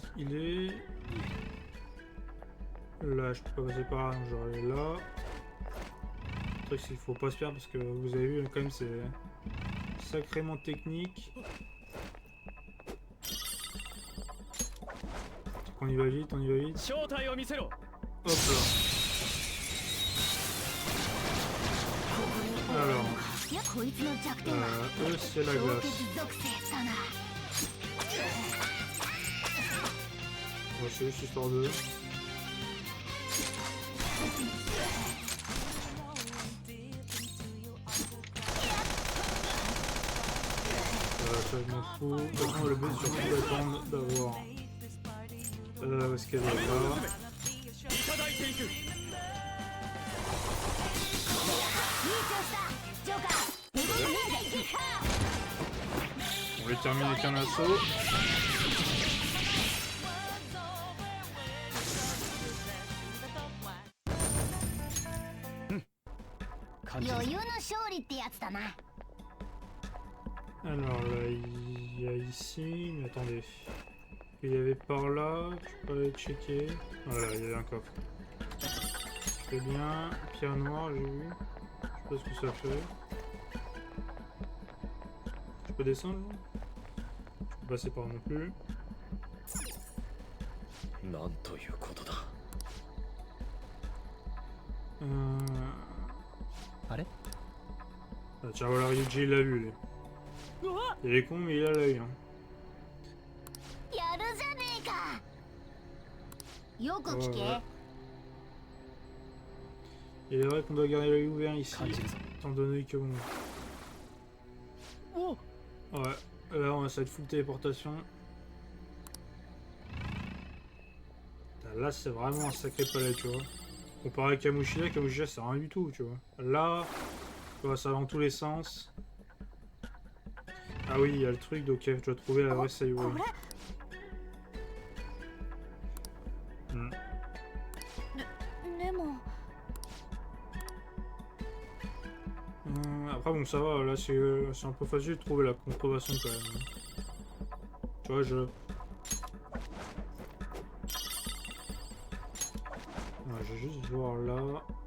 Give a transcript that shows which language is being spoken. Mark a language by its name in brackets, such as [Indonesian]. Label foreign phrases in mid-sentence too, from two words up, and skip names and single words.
[French] J'ai encore besoin d'healer. Là, je peux pas passer par là, donc je vais aller là. Le truc, c'est qu'il faut pas se perdre parce que vous avez vu, quand même, c'est sacrément technique. On y va vite, on y va vite. [Japanese] 正体を見せろ。 [French] Hop là. Alors, [Japanese] いやこいつの弱点は [French] eux, c'est la [Japanese] 氷 [French] glace. [Japanese] 結属性だな。 [French] Bon, c'est juste histoire de... Ça, je m'en fous. De toute façon, le but, c'est surtout d'attendre d'avoir... où est-ce qu'elle est là? [Japanese] いただいていく。いい調子だジョーカー。逃げる忍者いけか。 [French] On les termine avec un assaut. [Japanese] 感じるぞ。余裕の勝利ってやつだな。 [French] Alors là, il y a ici... Mais attendez. Il y avait par là, je peux aller checker. Voilà, il y avait un coffre. Très bien. Pierre noire, j'ai vu. Je sais pas ce que ça fait. Je peux descendre là? Je peux passer par là non plus. [Japanese] なんということだ。あれ？ [French] Ah, tiens, voilà, Ryuji, il l'a vu, lui. うわ。 Il est con, mais il a l'œil. Hein. [Japanese] やるじゃねえか。よく聞け。 [French] Ouais. Il est vrai qu'on doit garder l'œil ouvert ici, [Japanese] 感じるぞ。 [French] étant donné que bon... お。 Ouais, là on va essayer de full téléportation. Là c'est vraiment un sacré palais, tu vois. Comparé à Kamoshida, Kamoshida c'est rien du tout, tu vois. Là, tu vois, ça va dans tous les sens. Ah oui, il y a le truc, donc je dois trouver la vraie Sayuri. [Japanese] これ Hmm. でも [French] Après bon ça va, là c'est un peu facile de trouver la contrefaçon quand même. Tu vois, je... Ouais, je vais juste voir là.